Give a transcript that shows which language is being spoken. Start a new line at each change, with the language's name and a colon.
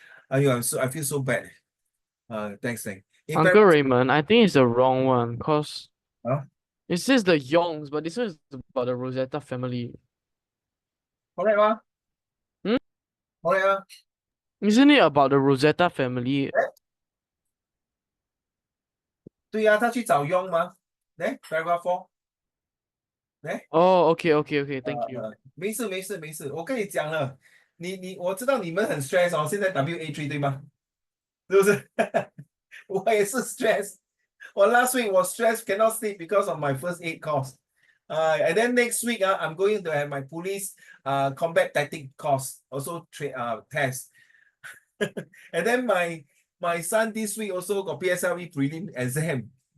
English: I feel so bad. Thanks. Uncle Raymond, I think it's the wrong one because it says the Yongs, but this one is about the Rosetta family. Correct, ma? Correct. Isn't it about the Rosetta family?
Chinese: 对呀，他去找 Yong 吗？来 paragraph 4。
English: Oh, okay, thank you.
Chinese: 没事，我跟你讲了，我知道你们很 stress 哦，现在 WA3 对吗？是不是？我也是 stress。
English: 我 last week was stressed, cannot sleep because of my first aid course. And then next week, I'm going to have my police combat tactic course, also test. And then my son this week also got PSLE prelim exam.